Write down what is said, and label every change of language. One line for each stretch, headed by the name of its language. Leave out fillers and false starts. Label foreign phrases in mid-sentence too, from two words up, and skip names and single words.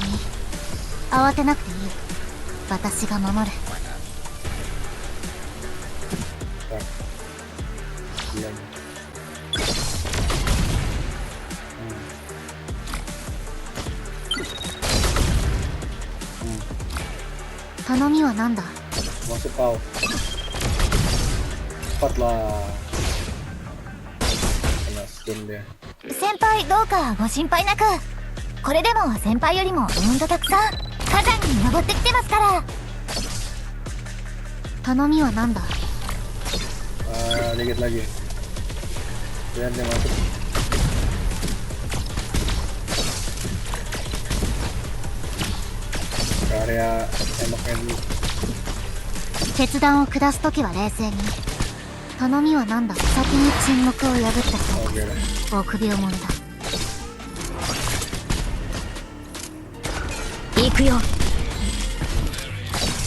Japanese: 慌てなくていい。私が守る。頼みは何だ。
Malay: Masuk kau. Cepat lah. Kena stun dia.
Japanese: 先輩どうかご心配なく。これでも先輩よりもたくさん火山に登ってきてますから。頼みは何だ。
Malay: Dikit lagi. Biar dia masuk. Ke area tembaknya dulu.
Japanese: 決断を下すときは冷静に。頼みは何だ。先に沈黙を破った人。臆病者だ。行くよ。